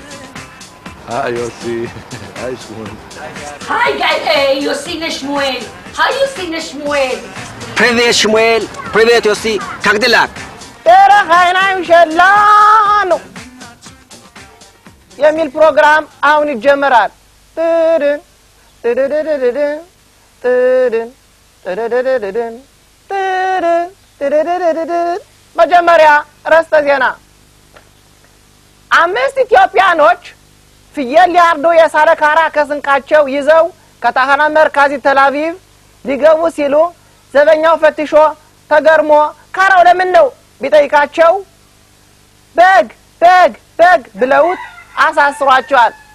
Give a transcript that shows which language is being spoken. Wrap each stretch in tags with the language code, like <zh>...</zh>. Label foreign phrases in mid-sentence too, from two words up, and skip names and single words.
<he>היי יוסי. היי שמואל. היי גיא, יוסי ושמואל. היי יוסי ושמואל.</he> <ru>Привет Шмуэль, привет Йоси, как дела.</ru> <he>דרך העיניים שלנו.</he> <am>የሚል ፕሮግራም አሁን ይጀምራል ጥድን ጥድድድድን ጥድን ጥድድድድን ጥድን ጥድድድድን መጀመሪያ ርዕሰ ዜና 5 ኢትዮጵያኖች ፍየል ሊያርዱ የሳለካራ ከስንቃቸው ይዘው</am> <he>תחנה מרכזית</he> <am>ተላቪቭ ሊገቡ ሲሉ ዘበኛው ፈትሾ ተገርሞ ካራው ለምን ነው ቢጠይቃቸው በግ ብለውት አሳስሯቸዋል</am>